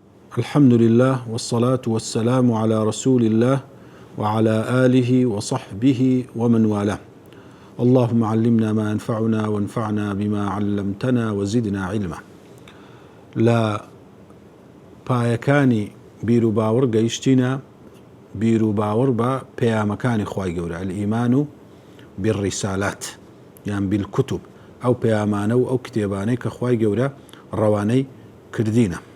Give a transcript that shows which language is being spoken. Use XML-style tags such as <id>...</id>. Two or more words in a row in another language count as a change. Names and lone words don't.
<ar>الحمد لله والصلاة والسلام على رسول الله وعلى آله وصحبه ومن والاه. اللهم علمنا ما ينفعنا وانفعنا بما علمتنا وزدنا علما.</ar> <ckb>لا پایەکانی بیر و باوەڕ گەیشتینە بیر و باوەڕ بە پەیامەکانی خوای گەورە</ckb> <ar>الئیمان بالرسالات</ar> <ckb>یان بالکتب ئەو پەیامانە و ئەو کتێبانەی کە خوای گەورە ڕەوانەی کردینە.</ckb>